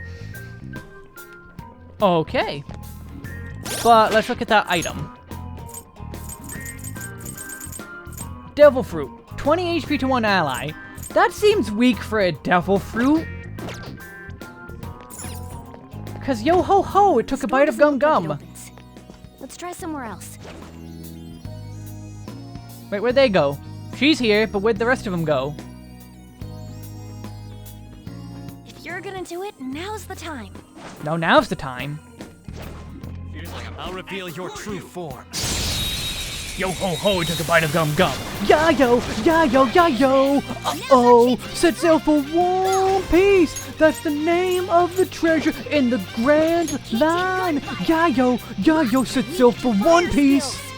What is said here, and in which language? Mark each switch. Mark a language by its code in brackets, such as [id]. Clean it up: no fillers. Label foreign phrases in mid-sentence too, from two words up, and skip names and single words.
[en] Okay. But let's look at that item. Devil Fruit. 20 HP to one ally. That seems weak for a Devil Fruit. Cause yo ho ho, it took a bite of Gum Gum. Let's try somewhere else. Wait, where'd they go? She's here, but where'd the rest of them go? If you're gonna do it, now's the time. No, now's the time. I'll reveal your true form. Yo ho ho, it took a bite of Gum Gum. Yeah yo, yeah yo, yeah yo. Uh-oh, set sail for One Piece. That's the name of the treasure in the Grand Line. Yeah yo, set sail for One Piece.